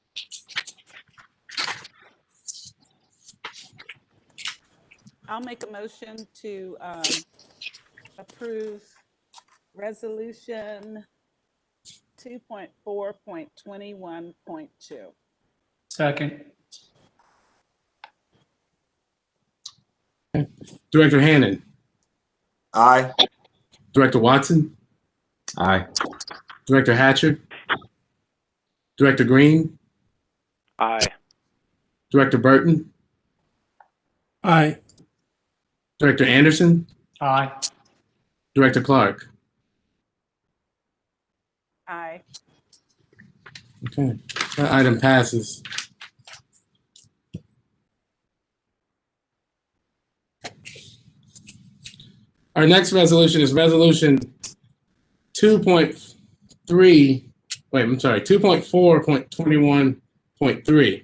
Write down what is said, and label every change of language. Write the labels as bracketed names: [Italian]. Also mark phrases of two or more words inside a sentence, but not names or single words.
[English] I'll make a motion to approve resolution 2.4.21.2. Second. Director Hannon. Aye. Director Watson. Aye. Director Hatcher. Director Green. Aye. Director Burton. Aye. Director Anderson. Aye. Director Clark. Aye. Okay, that item passes. Our next resolution is resolution 2.4.21.3.